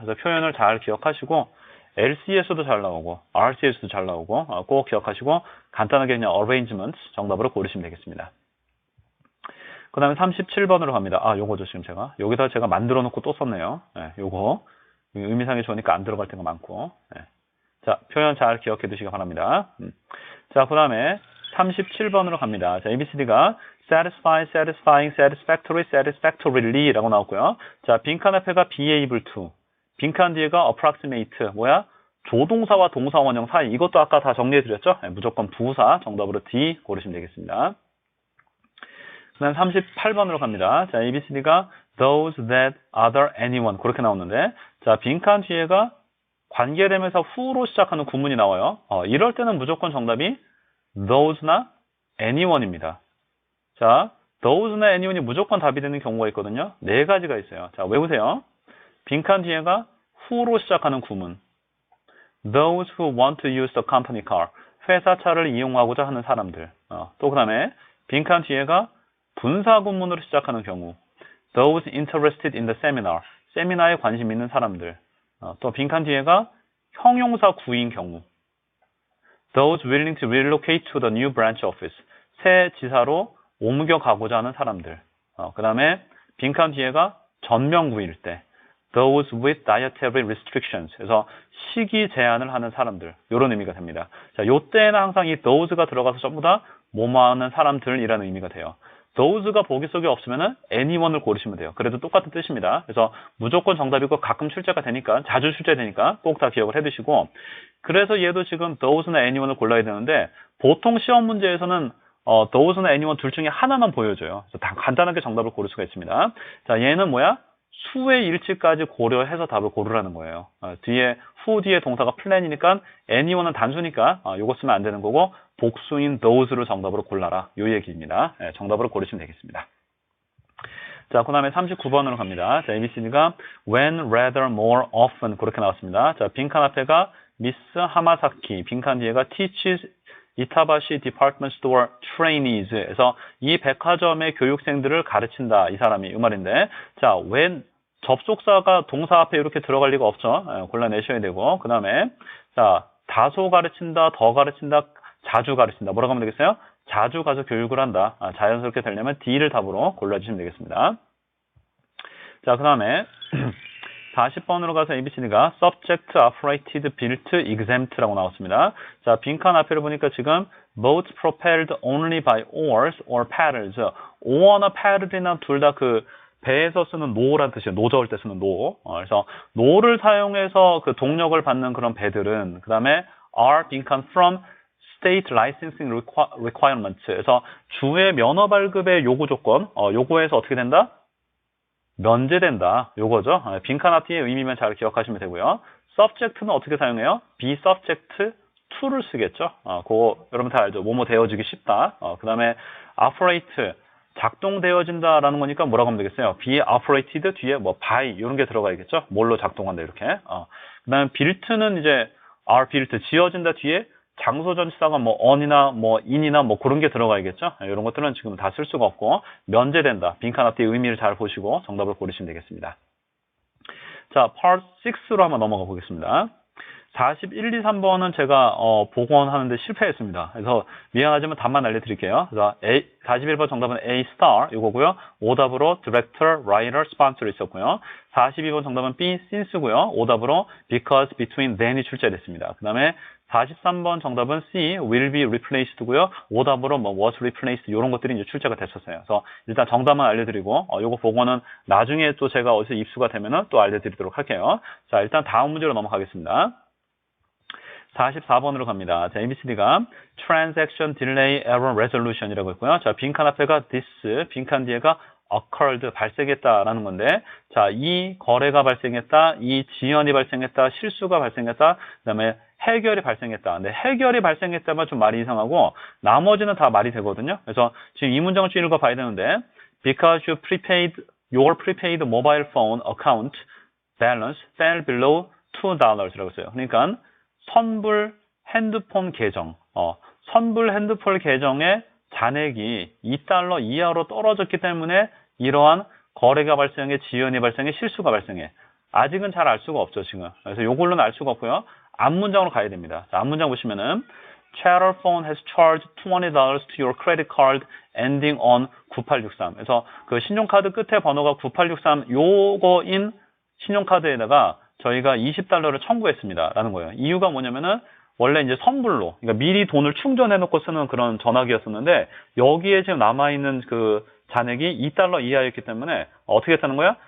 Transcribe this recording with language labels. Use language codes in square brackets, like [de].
[ko] 그래서 표현을 잘 기억하시고 LC에서도 잘 나오고 RC에서도 잘 나오고 꼭 기억하시고 간단하게 그냥 arrangement 정답으로 고르시면 되겠습니다. 그 다음에 37번으로 갑니다. 요거죠, 지금 제가. 여기다 제가 만들어 놓고 또 썼네요. 요거. 의미상이 좋으니까 안 들어갈 때가 많고. 자, 표현 잘 기억해 두시기 바랍니다. 자, 그 다음에 37번으로 갑니다. 자, ABCD가 satisfy, satisfying, satisfactory, satisfactorily 라고 나왔고요. 자, 빈칸 앞에가 be able to. 빈칸 뒤에가 approximate. 뭐야? 조동사와 동사 원형 사이. 이것도 아까 다 정리해 드렸죠? 무조건 부사. 정답으로 D 고르시면 되겠습니다. 그 다음 38번으로 갑니다. 자, ABCD가 those, that, other, anyone 그렇게 나오는데 자, 빈칸 뒤에가 관계대명사 who로 시작하는 구문이 나와요. 이럴 때는 무조건 정답이 those나 anyone입니다. 자, those나 anyone이 무조건 답이 되는 경우가 있거든요. 네 가지가 있어요. 자, 외우세요. 빈칸 뒤에가 who로 시작하는 구문. [en] Those who want to use the company car. [ko] 회사 차를 이용하고자 하는 사람들. 또 그 다음에 빈칸 뒤에가 분사 구문으로 시작하는 경우. [en] Those interested in the seminar. [ko] 세미나에 관심 있는 사람들. 또 빈칸 뒤에가 형용사 구인 경우. [en] Those willing to relocate to the new branch office. [ko] 새 지사로 옮겨가고자 하는 사람들. 그 다음에 빈칸 뒤에가 전명구일 때. [en] Those with dietary restrictions. [ko] 그래서 식이 제한을 하는 사람들. 이런 의미가 됩니다. 자, 요때는 항상 이 those가 들어가서 전부 다 뭐뭐 하는 사람들이라는 의미가 돼요. those가 보기 속에 없으면은 anyone을 고르시면 돼요. 그래도 똑같은 뜻입니다. 그래서 무조건 정답이고 가끔 출제가 되니까, 자주 출제되니까 꼭 다 기억을 해두시고, 그래서 얘도 지금 those나 anyone을 골라야 되는데, 보통 시험 문제에서는 those나 anyone 둘 중에 하나만 보여줘요. 그래서 다 간단하게 정답을 고를 수가 있습니다. 자, 얘는 뭐야? 수의 일치까지 고려해서 답을 고르라는 거예요. 뒤에 who 뒤에 동사가 plan이니까 anyone은 단수니까 요거 쓰면 안 되는 거고, 복수인 those를 정답으로 골라라. 요 얘기입니다. 정답으로 고르시면 되겠습니다. 자, 그 다음에 39번으로 갑니다. 자, ABCD가 when, rather, more, often 그렇게 나왔습니다. 자, 빈칸 앞에가 미스 하마사키, 빈칸 뒤에가 teaches 이타바시 디파트먼트 스토어 트레이니즈에서 이 백화점의 교육생들을 가르친다. 이 사람이 이 말인데, 자, when 접속사가 동사 앞에 이렇게 들어갈 리가 없죠. 골라내셔야 되고, 그 다음에 자, 다소 가르친다, 더 가르친다, 자주 가르친다. 뭐라고 하면 되겠어요? 자주 가서 교육을 한다. 자연스럽게 되려면 D를 답으로 골라주시면 되겠습니다. 자, 그 다음에 40번으로 가서 ABCD가 subject, operated, built, exempt라고 나왔습니다. 자, 빈칸 앞에를 보니까 지금 [en] boat propelled only by oars or paddles. [ko] oar나 paddle이나 둘 다 그 배에서 쓰는 노란 뜻이에요. 노 저을 때 쓰는 노. 그래서 노를 사용해서 그 동력을 받는 그런 배들은, 그 다음에 are 빈칸 [en] from state licensing requirements. [ko] 그래서 주의 면허 발급의 요구 조건, 요구에서 어떻게 된다? 면제된다. 요거죠. 빈칸 앞뒤의 의미만 잘 기억하시면 되고요. subject는 어떻게 사용해요? be subject to를 쓰겠죠. 그거 여러분 다 알죠. 뭐뭐 되어지기 쉽다. 그 다음에 operate 작동되어진다라는 거니까 뭐라고 하면 되겠어요? be operated 뒤에 뭐 by 이런 게 들어가야겠죠. 뭘로 작동한다 이렇게. 그 다음에 built는 이제 are built 지어진다 뒤에 장소 전치사가 뭐 on이나 뭐 in이나 뭐 그런 게 들어가야겠죠. 이런 것들은 지금 다 쓸 수가 없고 면제된다. 빈칸 앞뒤의 의미를 잘 보시고 정답을 고르시면 되겠습니다. 자, part 6로 한번 넘어가 보겠습니다. 41, 2, 3번은 제가 복원하는데 실패했습니다. 그래서 미안하지만 답만 알려드릴게요. 그래서 41번 정답은 A star 이거고요. 오답으로 director, writer, sponsor 있었고요. 42번 정답은 B since고요. 오답으로 because, between, then이 출제됐습니다. 그 다음에 43번 정답은 C will be replaced고요. 오답으로 뭐 was replaced 이런 것들이 이제 출제가 됐었어요. 그래서 일단 정답만 알려드리고 요거 복원은 나중에 또 제가 어디서 입수가 되면은 또 알려드리도록 할게요. 자, 일단 다음 문제로 넘어가겠습니다. 44번으로 갑니다. 자, ABCD가 transaction delay error resolution이라고 있고요. 자, 빈칸 앞에가 this, 빈칸 뒤에가 occurred, 발생했다라는 건데, 자, 이 거래가 발생했다, 이 지연이 발생했다, 실수가 발생했다, 그 다음에 해결이 발생했다. 근데 해결이 발생했다면 좀 말이 이상하고, 나머지는 다 말이 되거든요. 그래서 지금 이 문장을 쭉 읽어봐야 되는데, [en] because your prepaid mobile phone account balance fell below $2라고 했어요. [ko] 그러니까 선불 핸드폰 계정, 선불 핸드폰 계정의 잔액이 $2 이하로 떨어졌기 때문에 이러한 거래가 발생해, 지연이 발생해, 실수가 발생해. 아직은 잘 알 수가 없죠, 지금. 그래서 요걸로는 알 수가 없고요. 앞문장으로 가야 됩니다. 자, 앞문장 보시면은 [en] Chatter phone has charged $20 to your credit card ending on 9863. [ko] 그래서 그 신용카드 끝에 번호가 9863 요거인 신용카드에다가 저희가 $20를 청구했습니다. 라는 거예요. 이유가 뭐냐면은 원래 이제 선불로, 그러니까 미리 돈을 충전해 놓고 쓰는 그런 전화기였었는데 여기에 지금 남아있는 그 잔액이 $2 이하였기 때문에 어떻게 했다는 거야?